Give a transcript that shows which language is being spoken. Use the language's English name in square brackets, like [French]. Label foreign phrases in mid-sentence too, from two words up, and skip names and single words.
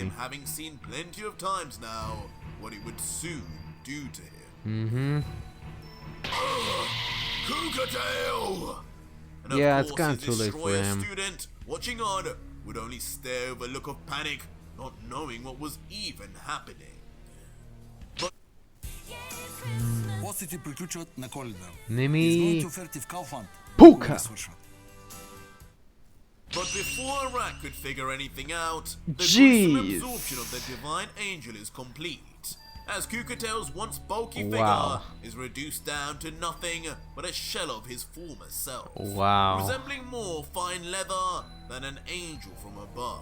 [English] him having seen plenty of times now what it would soon do to him. Cougar-tail! And of Yeah, it's course, kinda his too late for destroyer him. student, watching on, would only stare with a look of panic, not knowing what was even happening. [Bulgarian] Гостите приключват на Коледа. Не ми... Изгодните оферти в Kaufland. Пука! Не свършват. [English] But before Arak could figure anything out, the Jeez. gruesome absorption of the divine angel is complete, as Cougar-tail's once bulky Wow. figure is reduced down to nothing but a shell of his former self, Wow. resembling more fine leather than an angel from above.